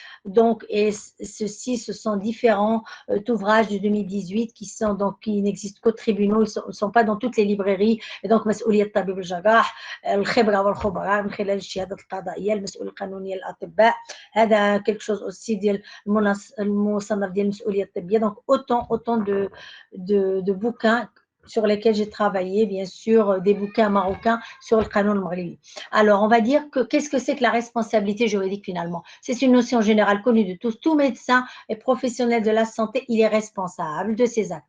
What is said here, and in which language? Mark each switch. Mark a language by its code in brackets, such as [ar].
[fr] Donc, et ceux-ci, ce sont différents ouvrages de 2018 qui n'existent qu'aux tribunaux, ils ne sont pas dans toutes les librairies. Et donc, [ar] مسؤولية الطبيب الجراح, الخبرة والخبراء من خلال الشهادات القضائية, المسؤول القانوني للأطباء, هذا [fr] quelque chose aussi [ar] ديال المصنف ديال المسؤولية الطبية. [fr] Donc, autant de bouquins sur lesquels j'ai travaillé, bien sûr, des bouquins marocains sur le Qanoun maghribi. Alors, on va dire que qu'est-ce que c'est que la responsabilité juridique finalement? C'est une notion générale connue de tous. Tout médecin et professionnel de la santé, il est responsable de ses actes.